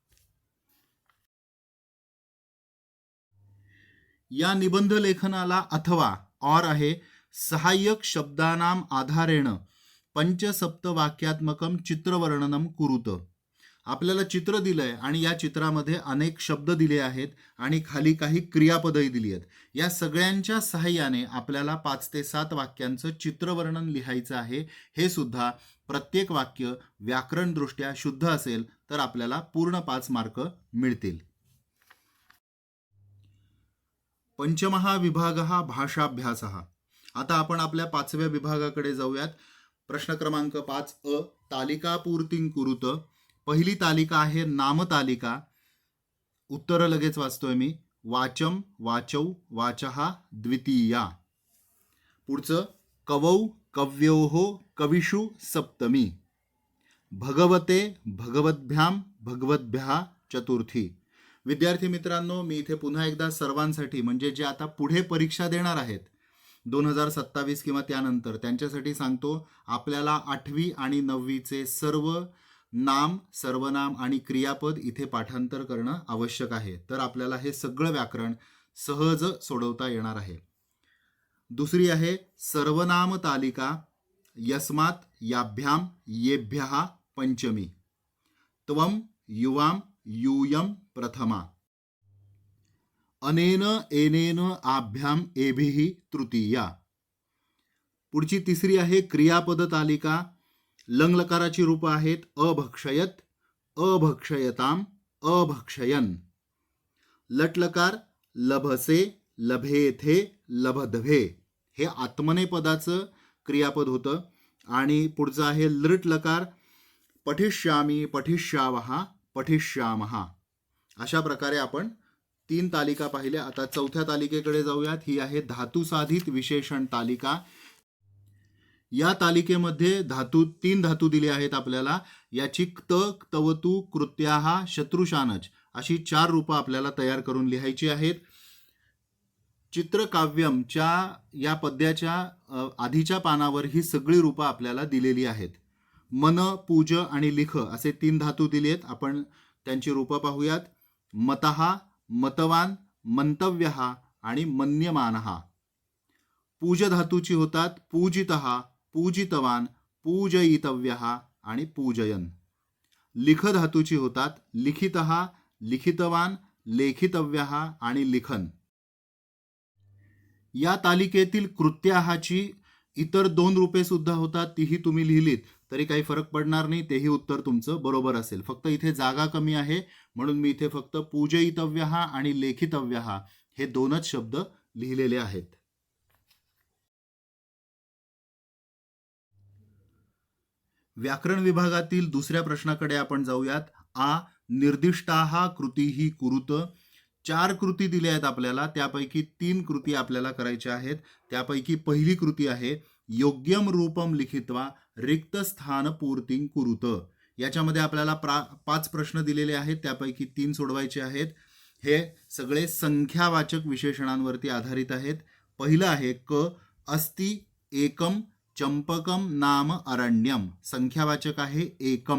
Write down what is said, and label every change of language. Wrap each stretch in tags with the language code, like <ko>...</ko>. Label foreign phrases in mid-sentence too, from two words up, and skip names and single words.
<mr>या निबंध लेखनाला अथवा और आहे</mr> <sa>सहाय्यक शब्दानाम आधारेण पंचसप्त वाक्यात्मकम चित्रवर्णनम कुरुत.</sa> <mr>आपल्याला चित्र दिलंय आणि या चित्रामध्ये अनेक शब्द दिले आहेत आणि खाली काही क्रियापदही दिली आहेत. या सगळ्यांच्या सहाय्याने आपल्याला 5 ते 7 वाक्यांचं चित्रवर्णन लिहायचं आहे. हे सुद्धा प्रत्येक वाक्य व्याकरणदृष्ट्या शुद्ध असेल तर आपल्याला पूर्ण 5 मार्क मिळतील.</mr> <sa>पंचमः विभागः भाषाभ्यासः.</sa> <mr>आता आपण आपल्या 5व्या विभागाकडे जाऊयात. प्रश्न क्रमांक 5 अ</mr> <sa>तालिकापूर्तिं कुरुत.</sa> <mr>पहिली तालिका आहे नामतालिका. उत्तर लगेच वाचतोय मी.</mr> <sa>वाचम वाचौ वाचः द्वितीया. पुढचं कवौ कव्योः कविषु सप्तमी. भगवते भगवद्भ्यां भगवद्भ्यः चतुर्थी.</sa> <mr>विद्यार्थी मित्रांनो, मी इथे पुन्हा एकदा सर्वांसाठी म्हणजे जे आता पुढे परीक्षा देणार आहेत 2027 किंवा त्यानंतर त्यांच्यासाठी सांगतो. आपल्याला 8वी आणि 9वीचे सर्व नाम, सर्वनाम आणि क्रियापद इथे पाठांतर करणं आवश्यक आहे. तर आपल्याला हे सगळं व्याकरण सहज सोडवता येणार आहे. दुसरी आहे सर्वनाम तालिका.</mr> <sa>यस्मात् याभ्याम येभ्यः पंचमी. त्वम युवाम यूयम प्रथमा. अनेन एनेन आभ्याम एभिः तृतीया.</sa> <mr>पुढची तिसरी आहे क्रियापद तालिका. लंग लकाराची रूप आहेत</mr> <sa>अभक्षयत, अभक्षयताम, अभक्षयन. लट लकार लभसे, लभेथे, लभधवे.</sa> <mr>हे आत्मनेपदाचं क्रियापद होतं. आणि पुढचं आहे लृट लकार</mr> <sa>पठिष्यामी, पठिष्यावः, पठिष्यामः.</sa> <mr>अशा प्रकारे आपण 3 तालिका पाहिल्या. आता 4थ्या तालिकेकडे जाऊयात. ही आहे धातुसाधित विशेषण तालिका. या तालिकेमध्ये 3 धातू दिले आहेत आपल्याला. याची क्त, क्तवतू, कृत्याः, शत्रुशानच अशी 4 रूपं आपल्याला तयार करून लिहायची आहेत. चित्रकाव्यमच्या या पद्याच्या आधीच्या पानावर ही सगळी रूपं आपल्याला दिलेली आहेत. मन, पूज आणि लिख असे 3 धातू दिलेत. आपण त्यांची रूपं पाहूयात.</mr> <sa>मतः, मतवान, मंतव्यः</sa> <mr>आणि मन्यमानः. पूज धातूची होतात</mr> <sa>पूजितः, पूजितवान, पूजयितव्यः</sa> <mr>आणि पूजयन. लिख धातूची होतात</mr> <sa>लिखितः, लिखितवान, लेखितव्यः</sa> <mr>आणि लिखन. या तालिकेतील कृत्याहाची इतर 2 रूपे सुद्धा होतात. तीही तुम्ही लिहिलीत तरी काही फरक पडणार नाही. तेही उत्तर तुमचं बरोबर असेल. फक्त इथे जागा कमी आहे म्हणून मी इथे फक्त पूजयितव्यः आणि लेखितव्यः हे 2च शब्द लिहिलेले आहेत. व्याकरण विभागातील दुसऱ्या प्रश्नाकडे आपण जाऊयात.</mr> <sa>आ निर्दिष्टाः कृतीः कुरुत.</sa> <mr>4 कृती दिल्या आहेत आपल्याला. त्यापैकी 3 कृती आपल्याला करायच्या आहेत. त्यापैकी पहिली कृती आहे</mr> <sa>योग्यम रूपम लिखित्वा रिक्त स्थान पूर्तिं कुरुत.</sa> <mr>याच्यामध्ये आपल्याला 5 प्रश्न दिलेले आहेत. त्यापैकी 3 सोडवायचे आहेत. हे सगळे संख्यावाचक विशेषणांवरती आधारित आहेत. पहिलं आहे</mr> <sa>क अस्ति एकम चंपकम नाम अरण्यम,</sa> <mr>संख्यावाचक आहे एकम.</mr>